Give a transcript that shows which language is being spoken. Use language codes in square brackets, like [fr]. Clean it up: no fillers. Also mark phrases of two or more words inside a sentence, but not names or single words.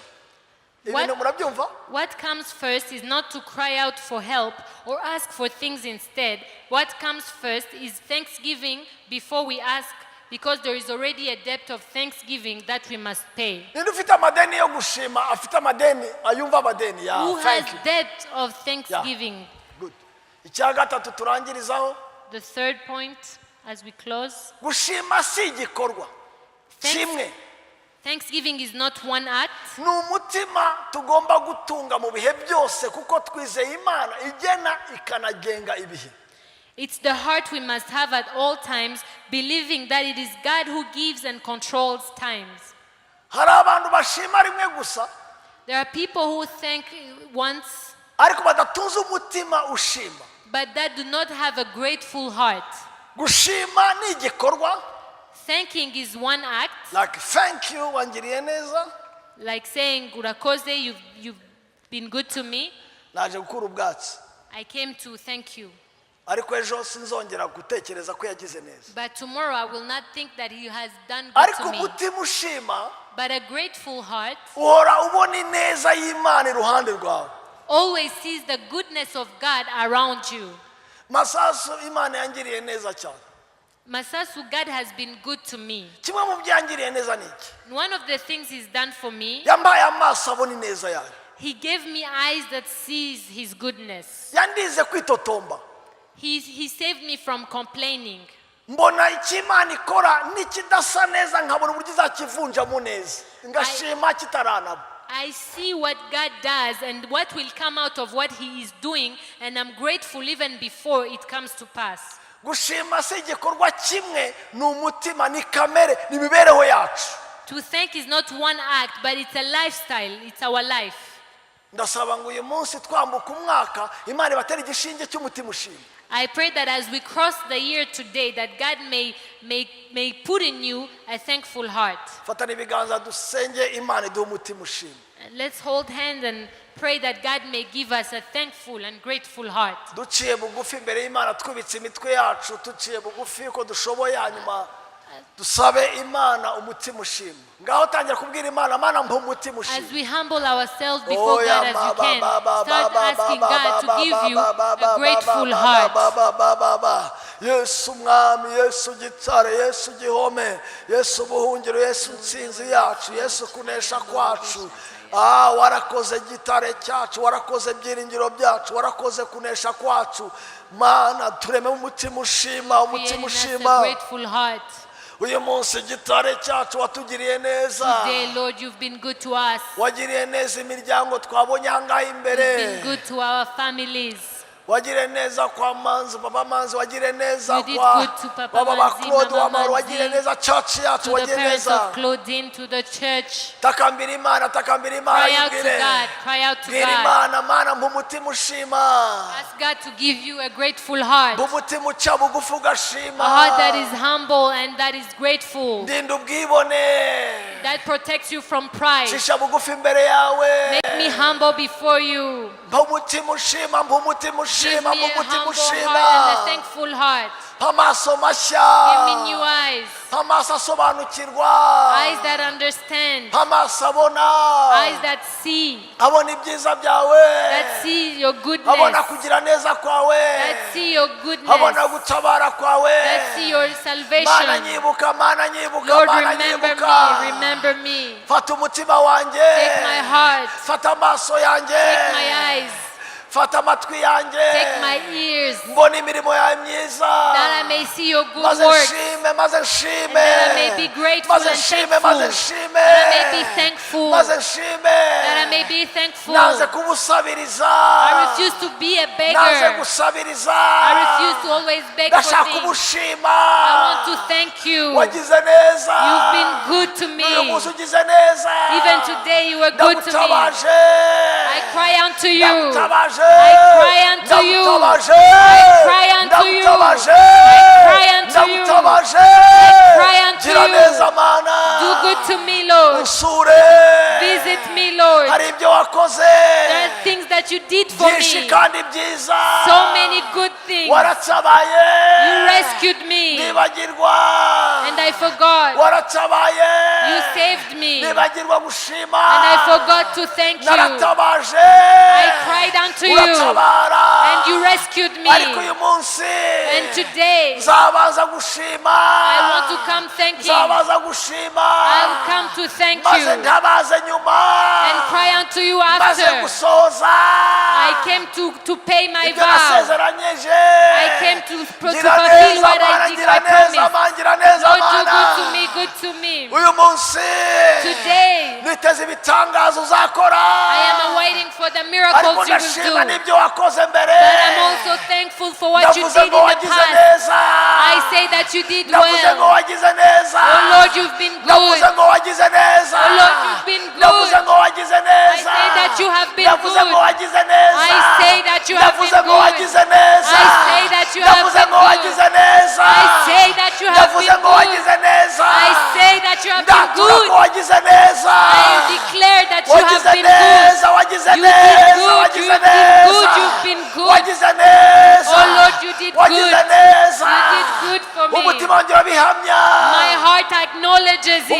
[rw] Ibintu murabyumva? [en] What comes first is not to cry out for help or ask for things instead. What comes first is thanksgiving before we ask, because there is already a debt of thanksgiving that we must pay. [rw] Ninde ufite amadeni yo gushima afite amadeni ayumva amadeni ya [en] Who has thank you. debt of thanksgiving? Good. [rw] Icya gatatu turangirizaho [en] The third point as we close. [rw] gushima si igikorwa kimwe. [en] Thanksgiving is not one act. [rw] Ni umutima tugomba gutunga mu bihe byose kuko twizeye Imana igena ikanagenga ibihe. [en] It's the heart we must have at all times, believing that it is God who gives and controls times. [rw] Hari abantu bashima rimwe gusa [en] There are people who thank once, [rw] ariko badatunze umutima ushima. [en] but that do not have a grateful heart. [rw] Gushima ni igikorwa, [en] Thanking is one act, like thank you [rw] wangiriye neza, [en] like saying, Urakoze, you've been good to me. [rw] naje gukura ubwatsi [en] I came to thank you. [rw] ariko ejo sinzongera gutekereza ko yagize neza. [en] But tomorrow I will not think that he has done good [rw] Ariko [en] to me. [rw] umutima ushima [en] But a grateful heart [rw] uhora ubona ineza y'Imana iruhande rwawe. [en] always sees the goodness of God around you. [rw] Masasu Imana yangiriye neza cyane. [en] Masasu, God has been good to me. [rw] Kimwe mu byangiriye neza ni iki? [en] One of the things he's done for me, [rw] Yambaye amaso abona ineza yawe. [en] he gave me eyes that sees his goodness. [rw] Yandize kwitotomba. [en] He saved me from complaining. [rw] Mbona icyo Imana ikora nikidasa neza nkabona uburyo izakivunjamo neza. Ngashima kitaranaba. [en] I see what God does and what will come out of what he is doing, and I'm grateful even before it comes to pass. [rw] gushima si igikorwa kimwe, ni umutima, ni kamere, ni imibereho yacu. [en] To thank is not one act, but it's a lifestyle. It's our life. [rw] Ndasaba ngo uyu munsi twambuka umwaka Imana ibatera igishinge cy'umutima ushima. [en] I pray that as we cross the year today, that God may put in you a thankful heart. [rw] Fatana ibiganza dusenge Imana iduhe umutima ushima. [en] Let's hold hands and pray that God may give us a thankful and grateful heart. [rw] Duciye bugufi imbere y'Imana, twubitse imitwe yacu, tuciye bugufi uko dushoboye, hanyuma dusabe Imana umutima ushima. Ngaho tangira kubwira Imana, Mana mpa umutima ushima. [en] As we humble ourselves before God as you can, start asking God to give you a grateful heart. [rw] Yesu mwami, Yesu gitare, Yesu gihome, Yesu buhungiro, Yesu nsinzi yacu, Yesu kunesha kwacu. Warakoze gitare cyacu, warakoze byiringiro byacu, warakoze kunesha kwacu. Mana tureme umutima ushima, umutima ushima. Uyu munsi gitare cyacu watugiriye neza. [en] Today, Lord, you've been good to us. [rw] Wagiriye neza imiryango twabonye ahangaha imbere. [en] You've been good to our families. [rw] Wagiriye neza kwa Manzi, Papa Manzi, wagiriye neza [en] You did [rw] kwa [en] good to Papa Baba Manzi, Claude Mama Wamaro, Manzi, [rw] wagiriye neza church yacu, [en] to the [rw] wagiriye [en] parents [rw] neza. [en] of Claudine, to the church. [rw] Takambira Imana, takambira Imana. [en] Cry out to God. Cry out to [rw] Bwira [en] God. [rw] Imana, Mana mpa umutima ushima. [en] Ask God to give you a grateful heart. [rw] Umutima uca bugufi ugashima. [en] A heart that is humble and that is grateful. [rw] Ndinda ubwibone. [en] That protects you from pride. [rw] Cisha bugufi imbere yawe. [en] Make me humble before you. [rw] Mpa umutima ushima, mpa umutima ushima, [en] Give me [rw] mpa [en] a [rw] umutima [en] humble [rw] ushima. [en] heart and a thankful heart. [rw] Amaso mashya. [en] Give me new eyes. [rw] Amaso asobanukirwa. [en] Eyes that understand. [rw] Amaso abona. [en] Eyes that see. [rw] Abona ibyiza byawe. [en] That see your goodness. [rw] Abona kugira neza kwawe. [en] That see your goodness. [rw] Abona gutabara kwawe. [en] That see your salvation. [rw] Mana nyibuka, Mana nyibuka, [en] Lord, [rw] Mana [en] remember [rw] nyibuka. [en] me. Remember me. [rw] Fata umutima wanjye. [en] Take my heart. [rw] Fata amaso yanjye. [en] Take my eyes. [rw] Fata amatwi yanjye. [en] Take my ears. [rw] Mbona imirimo yawe myiza. [en] That I may see your good [rw] Maze [en] works. [rw] nshime, maze nshime. [en] And that I may be grateful [rw] Maze [en] and [rw] nshime, [en] thankful. [rw] maze nshime. [en] That I may be thankful. [rw] Maze nshime. [en] That I may be thankful. [rw] Nanze kubusabiriza. [en] I refuse to be a [rw] Nanze [en] beggar. [rw] gusabiriza. [en] I refuse to always beg for [rw] Ndashaka [en] things. [rw] kubushima. [en] I want to thank you. [rw] Wagize neza. [en] You've been good to [rw] Uyu [en] me. [rw] munsi ugize neza. [en] Even today you were good to me. [rw] Ndagutabaje. [en] I cry unto you. [rw] Ndagutabaje. [en] I cry unto you. [rw] Ndagutabaje. [en] I cry unto you. [rw] Ndagutabaje. [en] I cry unto you. [rw] Ndagutabaje. [en] I cry unto [rw] Gira [en] you. [rw] neza Mana. [en] Do good to me, Lord. [rw] Usure. [en] Visit me, Lord. [rw] Hari ibyo wakoze. [en] There are things that you did for [rw] byinshi [en] me. [rw] kandi byiza. [en] So many good things. [rw] Waratabaye. [en] You rescued me. [rw] Nibagirwa. [en] And I forgot. [rw] Waratabaye. [en] You saved me. [rw] Nibagirwa gushima. [en] And I forgot to thank you. [rw] Naratabaje. [en] I cried unto you. [rw] Uratabara. [en] And you rescued me. [rw] Ariko uyu munsi. [en] And today, [rw] nzabaza gushima. [en] I want to come thanking. [rw] Nzabaza gushima. [en] I'll come to thank [rw] Maze [en] you. [rw] ntabaze nyuma. [en] And cry unto you [rw] Maze [en] after. [rw] gusoza. [en] I came to pay my [rw] Ibyo [en] vow. [rw] nasezeranyeje. [en] I came to [rw] Gira [en] fulfill [rw] neza [en] what [rw] Mana, [en] I did. [rw] gira [en] I [rw] neza [en] promised. [rw] Mana, gira neza [en] Lord, do [rw] Mana. [en] good to me, good to me. [rw] Uyu munsi. [en] Today, [rw] Niteze ibitangazo uzakora. [en] I am awaiting for the [rw] Ariko [en] miracles you will [rw] ndashima [en] do. [rw] n'ibyo wakoze mbere. [en] But I'm also thankful for what you [rw] Ndavuze [en] did in [rw] ngo [en] the [rw] wagize [en] past. [rw] neza. [en] I say that you did [rw] Ndavuze ngo [en] well. [rw] wagize neza. [en] Oh Lord, you've been [rw] Ndavuze [en] good. [rw] ngo wagize neza. [en] Oh Lord, you've been [rw] Ndavuze [en] good. [rw] ngo wagize neza. [en] I say that you have been [rw] Ndavuze ngo [en] good. [rw] wagize neza. [en] I say that you have been [rw] Ndavuze ngo [en] good. [rw] wagize neza. [en] I say that you have [rw] Ndavuze [en] been [rw] ngo [en] good. [rw] wagize neza. [en] I say that you have [rw] Ndavuze [en] been [rw] ngo [en] good. [rw] wagize neza. [en] I say that you have been [rw] Ndatura [en] good. [rw] ko wagize neza. [en] I declare that you have [rw] Wagize [en] been good. [rw] neza, wagize [en] You did [rw] neza, [en] good, [rw] wagize [en] you've been [rw] neza. [en] good, you've been good. [rw] Wagize neza. [en] Oh Lord, you did [rw] Wagize [en] good. [rw] neza. [en] You did good for me. [rw] Umutima wanjye urabihamya. [en] My heart acknowledges it.